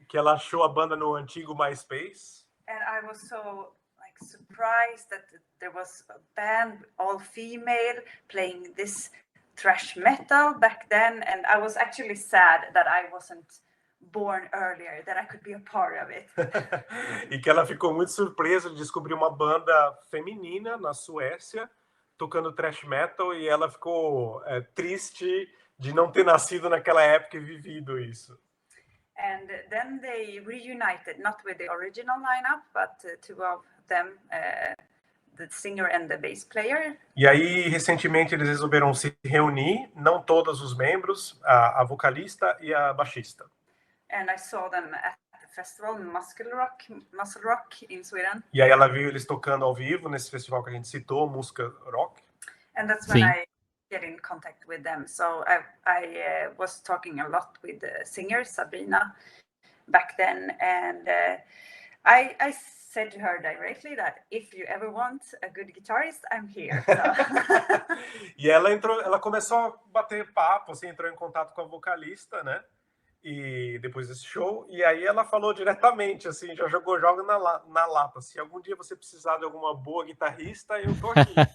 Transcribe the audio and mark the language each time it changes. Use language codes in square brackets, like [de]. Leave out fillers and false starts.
[pt] Que ela achou a banda no antigo MySpace. [en] And I was so surprised that there was a band all female playing this thrash metal back then, and I was actually sad that I wasn't born earlier, that I could be a part of it. [pt] E que ela ficou muito surpresa de descobrir uma banda feminina na Suécia tocando thrash metal, e ela ficou triste de não ter nascido naquela época e vivido isso. [en] And then they reunited, not with the original lineup, but two of them, the singer and the bass player. [pt] E aí, recentemente, eles resolveram se reunir, não todos os membros, a vocalista e a baixista. [en] And I saw them at the festival Muscle Rock in Sweden. [pt] E aí ela viu eles tocando ao vivo nesse festival que a gente citou, Música Rock. [en] And that's when I get in contact with them. So I was talking a lot with the singer Sabrina back then, and I said to her directly that if you ever want a good guitarist, I'm here. So. [pt] E ela começou a bater papo, assim, entrou em contato com a vocalista, né? E depois desse show, e aí ela falou diretamente, assim, já jogou na lata. Se algum dia você precisar de alguma boa guitarrista, eu tô aqui.